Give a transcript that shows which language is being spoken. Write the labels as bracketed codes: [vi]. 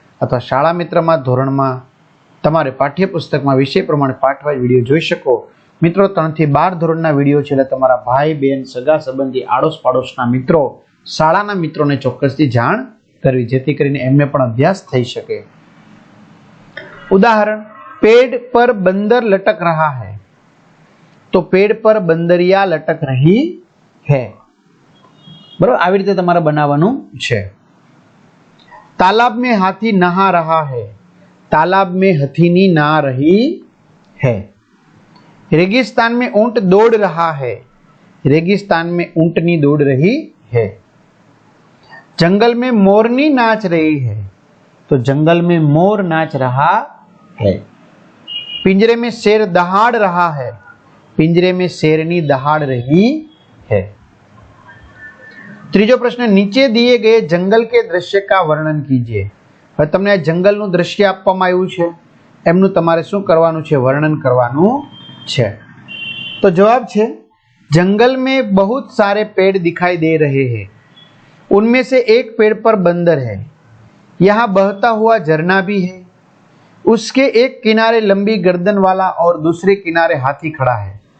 [gu] અથવા શાળા મિત્રમાં ધોરણમાં તમારે પાઠ્યપુસ્તકમાં વિષય પ્રમાણે પાઠ વાઇઝ વિડીયો જોઈ શકો। મિત્રો 3 થી 12 ધોરણના વિડીયો છે એટલે તમારા ભાઈ બહેન સગા સંબંધી આડોશ પાડોશના મિત્રો શાળાના મિત્રોને ચોક્કસથી જાણ કરવી જેથી કરીને એમને પણ અભ્યાસ થઈ શકે। [hi] ઉદાહરણ पेड़ पर बंदर लटक रहा है। तो पेड़ पर बंदरिया लटक रही है। [gu] बराबर આવી રીતે તમારે બનાવવાનું છે। [hi] तालाब में हाथी नहा रहा है। तालाब में हथीनी नहा रही है। रेगिस्तान में ऊंट दौड़ रहा है। रेगिस्तान में ऊंटनी दौड़ रही है। जंगल में मोरनी नाच रही है। तो जंगल में मोर नाच रहा है। पिंजरे में शेर दहाड़ रहा है। पिंजरे में शेरनी दहाड़ रही है। [gu] ત્રીજો પ્રશ્ન નીચે [hi] दिए गए जंगल के दृश्य का वर्णन कीजिए। [gu] હવે તમને આ જંગલનું દ્રશ્ય આપવામાં આવ્યું છે, એમનું તમારે શું કરવાનું છે? વર્ણન કરવાનું છે। તો જવાબ છે [hi] जंगल में बहुत सारे पेड़ दिखाई दे रहे हैं। उनमें से एक पेड़ पर बंदर है। यहाँ बहता हुआ झरना भी है। उसके एक किनारे लंबी गर्दन वाला और दूसरे किनारे हाथी खड़ा है।